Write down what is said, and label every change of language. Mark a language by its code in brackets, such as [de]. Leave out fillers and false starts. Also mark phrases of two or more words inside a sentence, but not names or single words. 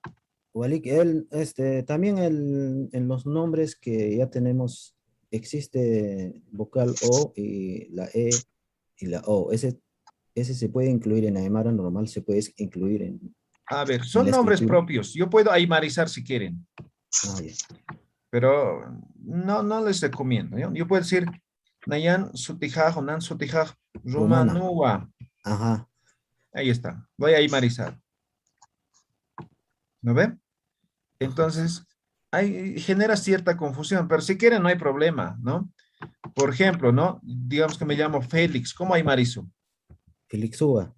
[es] También en los nombres que ya tenemos existe vocal O y la E y la O. Ese se puede incluir en Aymara normal, se puede incluir en... A ver, son nombres propios. Yo puedo aymarizar si quieren. pero no les recomiendo. Yo puedo decir, [ay] Nayan sutijaj o nan sutijaj, Rumanua. [es] Ajá. Ahí está. Voy a aymarizar. ¿No ven? Entonces, genera cierta confusión, pero si quieren no hay problema, ¿no? Por ejemplo, ¿no? Digamos que me llamo Félix. ¿Cómo aymarizo? [ay] Felixúa.